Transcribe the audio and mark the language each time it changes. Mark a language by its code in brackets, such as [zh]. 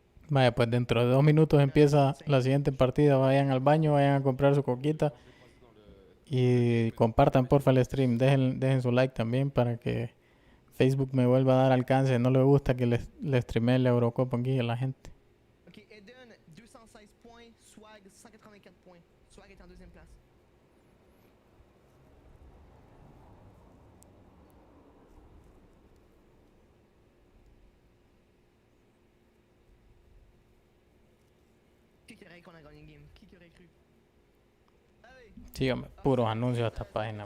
[es] Vaya, pues dentro de 2 minutos empieza la siguiente partida. Vayan al baño, vayan a comprar su coquita. Y compartan porfa el stream. Dejen su like también para que Facebook me vuelva a dar alcance. No le gusta que le streamee la Eurocopa aquí a la gente. [en] Ok, Eden, 216 points. Swag, 184 points. [fr] Swag est en deuxième place. Qui aurait qu'on a gagné une game? Qui aurait cru? [es] Sí, hombre, puros anuncios a esta página.